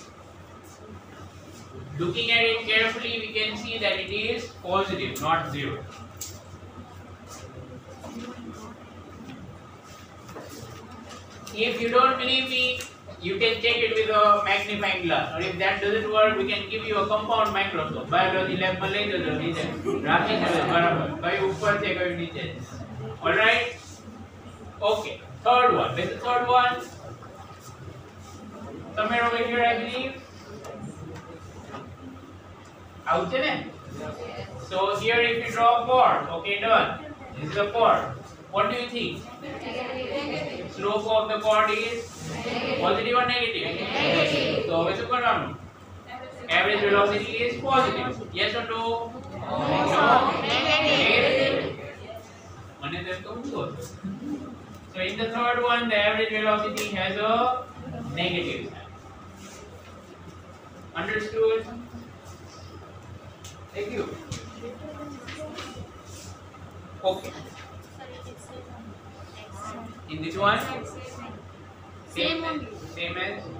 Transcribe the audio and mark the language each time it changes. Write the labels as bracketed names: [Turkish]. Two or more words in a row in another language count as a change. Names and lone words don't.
[English] Looking at it carefully, we can see that it is positive, not zero. If you don't believe me, you can check it with a magnifying glass. Or if that doesn't work, we can give you a compound microscope. Biology lab [Hindi] में ले जाओ नीचे. राखी चले बराबर. कहीं ऊपर से कहीं नीचे. [English] All right. Okay. Third one. This is third one. Somewhere over here, I believe. [Gujarati] Out છે ને? [English] So here if you draw a chord, okay, done. This is a chord. What do you think? Slope of the chord is positive or negative? Negative. So [Gujarati] હવે શું કરવાનું? [English] Average velocity is positive. Yes or no? No. Negative. [Gujarati] મને તો કહું છો. [English] So in the third one, the average velocity has a negative sign. Understood? Thank you. Okay. In this one, same as.